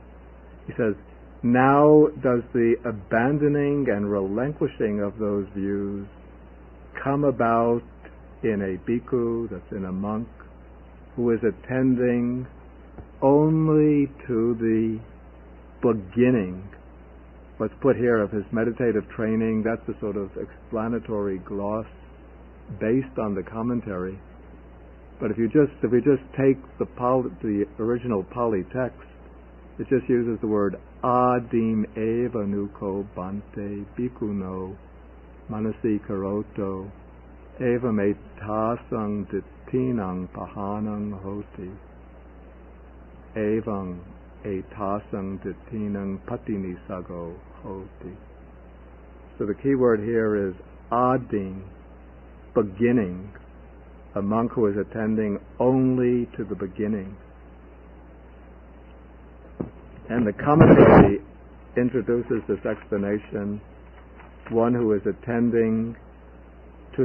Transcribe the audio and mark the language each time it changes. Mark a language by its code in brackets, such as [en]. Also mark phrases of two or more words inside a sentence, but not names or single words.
[en] He says, now does the abandoning and relinquishing of those views come about in a bhikkhu, that's in a monk, who is attending only to the beginning, what's put here of his meditative training? That's a sort of explanatory gloss based on the commentary. But if we just take the original Pali text, it just uses the word [pi] adim eva nuko bante bhikkhuno manasi karoto eva me tasang dittinang pahanang hoti evang etasang dittinang patinisago hoti. [en] So the key word here is adim, beginning, a monk who is attending only to the beginning. And the commentary introduces this explanation, one who is attending to